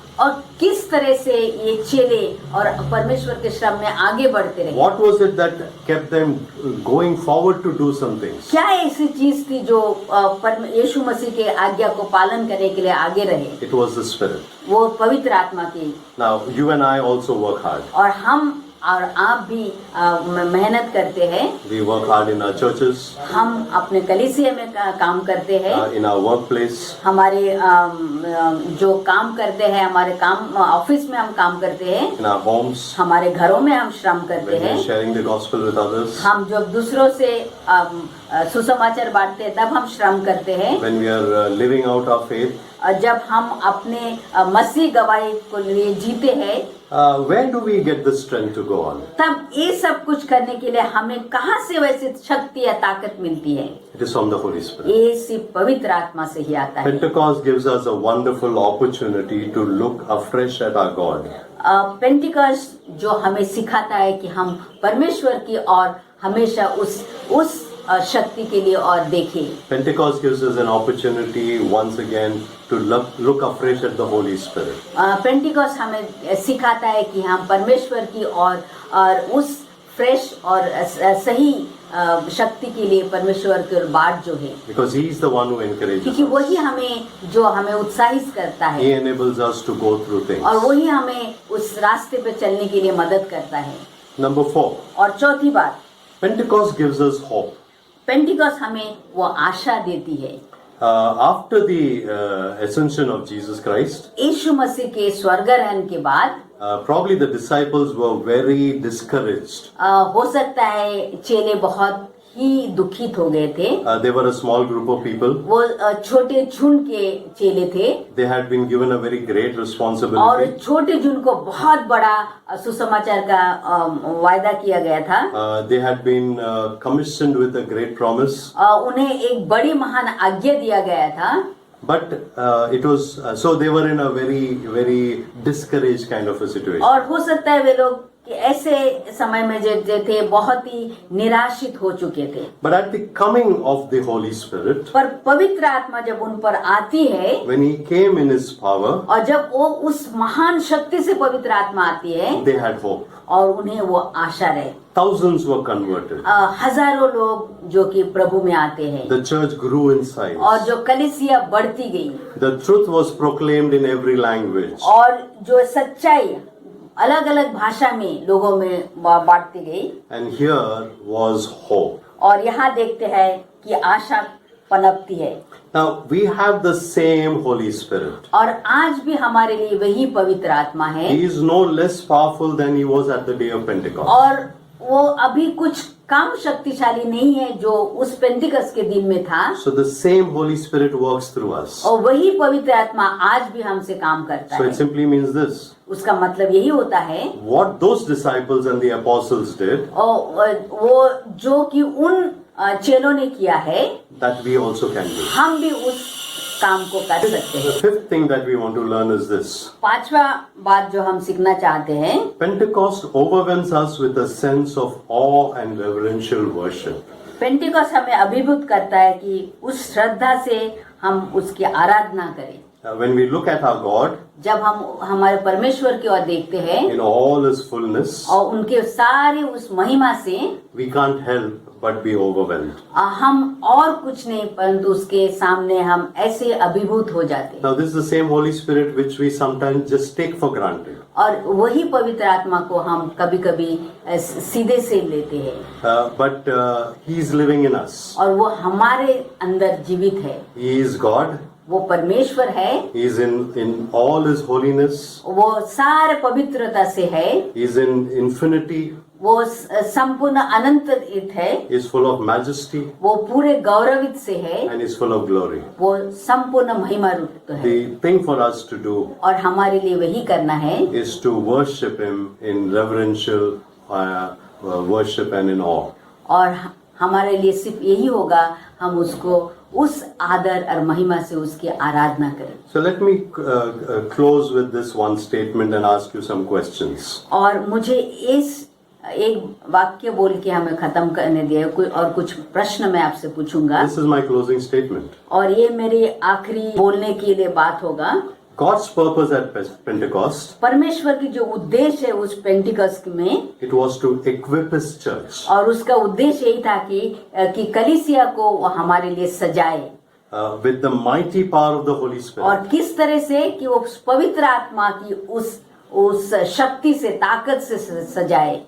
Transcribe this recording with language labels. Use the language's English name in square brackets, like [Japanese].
[Hindi] और किस तरह से ये चेले और परमेश्वर के श्रम में आगे बढ़ते रहे? [English] What was it that kept them going forward to do some things? [Hindi] क्या ऐसी चीज थी जो यीशु मसीह के आज्ञा को पालन करने के लिए आगे रहे? [English] It was the Spirit. [Hindi] वो पवित्र आत्मा की। [English] Now you and I also work hard. [Hindi] और हम और आप भी मेहनत करते हैं। [English] We work hard in our churches. [Hindi] हम अपने कलीसिया में काम करते हैं। [English] In our workplace. [Hindi] हमारे जो काम करते हैं, हमारे काम ऑफिस में हम काम करते हैं। [English] In our homes. [Hindi] हमारे घरों में हम श्रम करते [English] When we [Hindi] हैं। [English] are sharing the gospel with others. [Hindi] हम जब दूसरों से सुसमाचार बांटते हैं तब हम श्रम करते हैं। [English] When we are living out our faith. [Hindi] जब हम अपने मसीह गवाही को लिए जीते हैं। [English] Where do we get the strength to go on? [Hindi] तब ये सब कुछ करने के लिए हमें कहाँ से वैसे शक्ति या ताकत मिलती है? [English] It is from the Holy Spirit. [Hindi] ये सिर्फ पवित्र आत्मा से ही आता है। [English] Pentecost gives us a wonderful opportunity to look afresh at our God. [Hindi] Pentecost जो हमें सिखाता है कि हम परमेश्वर की और हमेशा उस शक्ति के लिए और देखें। [English] Pentecost gives us an opportunity once again to look afresh at the Holy Spirit. [Hindi] Pentecost हमें सिखाता है कि हम परमेश्वर की और उस फ्रेश और सही शक्ति के लिए परमेश्वर की बाट जो है। [English] Because He is the one who encourages [Hindi] क्योंकि [English] us. [Hindi] वही हमें उत्साहित करता [English] He [Hindi] है [English] enables us to go through things. [Hindi] और वही हमें उस रास्ते पे चलने के लिए मदद करता है। [English] Number 4, [Hindi] और चौथी बात, [English] Pentecost gives us hope. [Hindi] Pentecost हमें वो आशा देती है। [English] After the ascension of Jesus Christ, [Hindi] यीशु मसीह के स्वर्गारोहण के बाद [English] probably the disciples were very discouraged. [Hindi] हो सकता है चेले बहुत ही दुखित हो गए थे। [English] They were a small group of people. [Hindi] वो छोटे झुंड के चेले थे [English] They had been given a very great [Hindi] और [English] responsibility. [Hindi] छोटे झुंड को बहुत बड़ा सुसमाचार का वायदा किया गया था। [English] They had been commissioned with a great promise. [Hindi] उन्हें एक बड़ी महान आज्ञा दिया गया था। [English] But it was so they were in a very discouraged kind of a situation. [Hindi] और हो सकता है वे लोग कि ऐसे समय में जो थे बहुत ही निराशित हो चुके थे। [English] But at the coming of the Holy Spirit, [Hindi] पर पवित्र आत्मा जब उन पर आती है [English] when He came in His power, [Hindi] और जब वो उस महान शक्ति से पवित्र आत्मा आती है [English] they had hope. [Hindi] और उन्हें वो आशा रहे। [English] Thousands were converted. [Hindi] हजारों लोग जो कि प्रभु में आते हैं [English] The church grew in size. [Hindi] और जो कलीसिया बढ़ती गई [English] The truth was proclaimed in every language. [Hindi] और जो सच्चाई अलग अलग भाषा में लोगों में बांटती गई। [English] And here was hope. [Hindi] और यहाँ देखते हैं कि आशा पनपती है। [English] Now we have the same Holy Spirit. [Hindi] और आज भी हमारे लिए वही पवित्र आत्मा है [English] He is no less powerful than he was at the day of Pentecost. [Hindi] और वो अभी कुछ कम शक्तिशाली नहीं है जो उस पेंटिकस के दिन में था। [English] So the same Holy Spirit works through us. [Hindi] और वही पवित्र आत्मा आज भी हमसे काम करता [English] So [Hindi] है। [English] it simply means this. [Hindi] उसका मतलब यही होता है [English] What those disciples and the apostles did, [Hindi] और वो जो कि उन चेलों ने किया है [English] that we also can do. [Hindi] हम भी उस काम को कर सकते [English] The [Hindi] हैं। [English] fifth thing that we want to learn is this. [Hindi] पांचवा बात जो हम सीखना चाहते हैं, [English] Pentecost overwhelms us with a sense of awe and reverential worship. [Hindi] Pentecost हमें अभिभूत करता है कि उस श्रद्धा से हम उसकी आराधना करें। [English] When we look at our God [Hindi] जब हम हमारे परमेश्वर की ओर देखते हैं [English] in all His fullness, [Hindi] और उनके सारे उस महिमा से [English] we can't help but be overwhelmed. [Hindi] हम और कुछ नहीं परंतु उसके सामने हम ऐसे अभिभूत हो जाते हैं। [English] Now this is the same Holy Spirit which we sometimes just take for granted. [Hindi] और वही पवित्र आत्मा को हम कभी कभी सीधे से लेते हैं [English] But He is living in us. [Hindi] और वो हमारे अंदर जीवित है। [English] He is God. [Hindi] वो परमेश्वर है, [English] He is in all His holiness. [Hindi] वो सारे पवित्रता से है, [English] He is in infinity. [Hindi] वो संपूर्ण अनंत है, [English] He is full of majesty [Hindi] वो पूरे गौरवित से है, [English] and is full of glory. [Hindi] वो संपूर्ण महिमा रूप है। [English] The thing for us to do [Hindi] और हमारे लिए वही करना है [English] is to worship Him in reverential worship and in awe. [Hindi] और हमारे लिए सिर्फ यही होगा हम उसको उस आदर और महिमा से उसकी आराधना करें। [English] So let me close with this one statement and ask you some questions. [Hindi] और मुझे इस एक वाक्य बोल के हमें खत्म करने दिए और कुछ प्रश्न मैं आपसे पूछूंगा [English] This is my closing statement. [Hindi] और ये मेरी आखिरी बोलने के लिए बात होगा। [English] God's purpose at Pentecost, [Hindi] परमेश्वर की जो उद्देश्य है उस पेंटिकस्ट में, [English] it was to equip His church [Hindi] और उसका उद्देश्य यही था कि कलीसिया को वो हमारे लिए सजाए [English] with the mighty power of the Holy Spirit. [Hindi] और किस तरह से कि वो पवित्र आत्मा की उस शक्ति से ताकत से सजाए,